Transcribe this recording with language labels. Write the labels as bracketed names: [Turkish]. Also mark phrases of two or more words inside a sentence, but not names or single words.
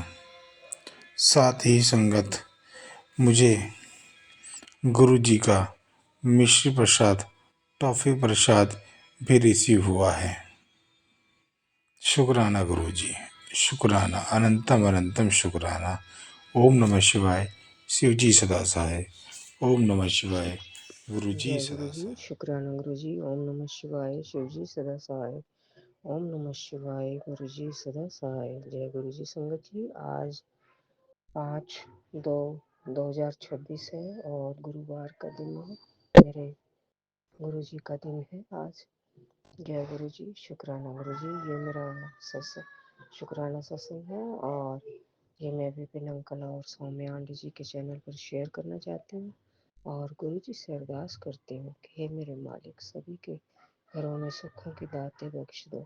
[Hindi] साथ ही संगत मुझे गुरुजी का मिश्री प्रसाद, टॉफ़ी प्रसाद भी रिसीव हुआ है। शुक्राना गुरुजी, शुक्राना, अनंतम अनंतम शुक्राना। ओम नमः शिवाय, शिव जी सदा सहाय। ओम नमः शिवाय, गुरुजी जय सदा गुरु जी, सहाय। शुक्राना गुरु जी। ओम नमः शिवाय, शिव जी सदा सहाय। ओम नमः शिवाय, गुरु जी सदा सहाय। जय गुरु जी। संगत जी, आज 5/2/2026 है और गुरुवार का दिन है। मेरे गुरु जी का दिन है आज। जय गुरु जी, शुक्राना गुरु जी। ये मेरा शुक्राना सत्संग है और ये मैं विपिन अंकल और सौम्य आंटी जी के चैनल पर शेयर करना चाहती हूँ और गुरु जी से अरदास करती हूँ कि हे मेरे मालिक, सभी के घरों में सुखों की दातें बख्श दो।